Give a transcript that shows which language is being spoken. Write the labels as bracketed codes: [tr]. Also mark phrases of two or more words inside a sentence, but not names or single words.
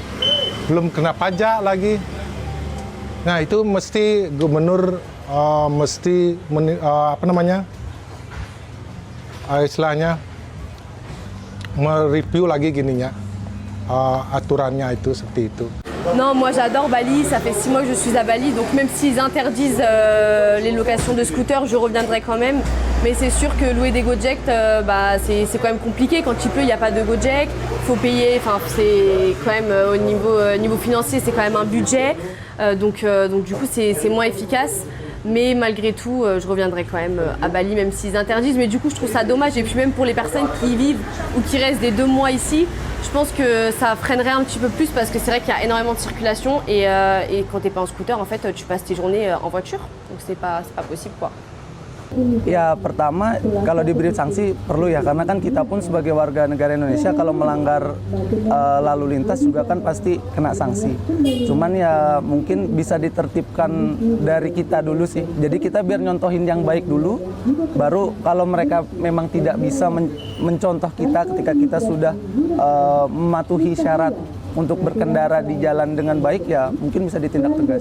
[id] Belum kena pajak lagi. Nah itu mesti gubernur istilahnya mereview lagi gininya, aturannya itu seperti itu. [fr] Non, moi j'adore Bali, ça fait 6 mois que je suis à Bali, donc même s'ils interdisent les locations de scooters, je reviendrai quand même. Mais c'est sûr que louer des Gojek, c'est quand même compliqué. Quand il pleut, il n'y a pas de Gojek, il faut payer, c'est quand même au niveau financier, c'est quand même un budget. Donc du coup, c'est moins efficace. Mais malgré tout, je reviendrai quand même à Bali, même s'ils interdisent. Mais du coup, je trouve ça dommage. Et puis même pour les personnes qui y vivent ou qui restent des 2 mois ici, je pense que ça freinerait un petit peu plus parce que c'est vrai qu'il y a énormément de circulation. Et quand t'es pas en scooter, en fait, tu passes tes journées en voiture. Donc c'est pas possible, quoi. [id] Ya pertama kalau diberi sanksi perlu ya, karena kan kita pun sebagai warga negara Indonesia kalau melanggar lalu lintas juga kan pasti kena sanksi. Cuman ya mungkin bisa ditertibkan dari kita dulu sih. Jadi kita biar nyontohin yang baik dulu, baru kalau mereka memang tidak bisa mencontoh kita ketika kita sudah mematuhi syarat untuk berkendara di jalan dengan baik, ya mungkin bisa ditindak tegas.